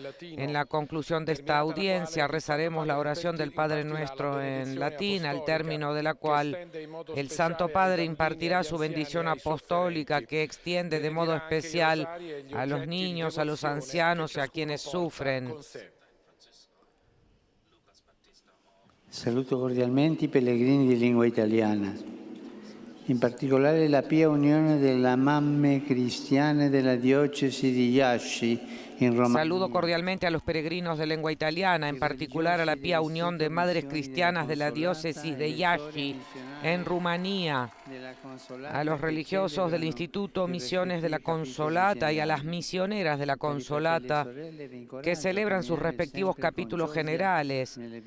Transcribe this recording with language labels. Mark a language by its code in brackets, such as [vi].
[es] En la conclusión de esta audiencia rezaremos la oración del Padre Nuestro en latín, al término de la cual el Santo Padre impartirá su bendición apostólica que extiende de modo especial a los niños, a los ancianos y a quienes sufren. [it] Saluto cordialmente i pellegrini di lingua italiana, in particolare la Pia Unione delle Mamme Cristiane della Diocesi di Iași, in Romania. [es] Saludo cordialmente a los peregrinos de lengua italiana, en particular a la Pía Unión de Madres Cristianas de la Diócesis de Iași, en Rumanía, a los religiosos del Instituto Misiones de la Consolata y a las misioneras de la Consolata que celebran sus respectivos capítulos generales.